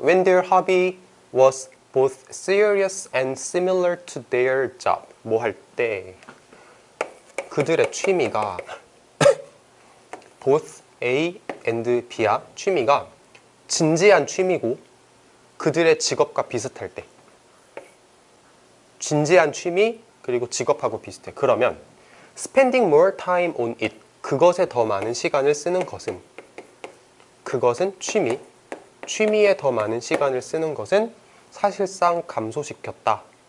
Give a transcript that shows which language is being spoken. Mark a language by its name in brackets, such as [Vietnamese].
[English] When their hobby was both serious and similar to their job. [Korean] 뭐 할 때? 그들의 취미가 both A and B야. 취미가 진지한 취미고 그들의 직업과 비슷할 때. 진지한 취미 그리고 직업하고 비슷해. 그러면 [English] spending more time on it. [Korean] 그것에 더 많은 시간을 쓰는 것은, 그것은 취미. 취미에 더 많은 시간을 쓰는 것은 사실상 감소시켰다.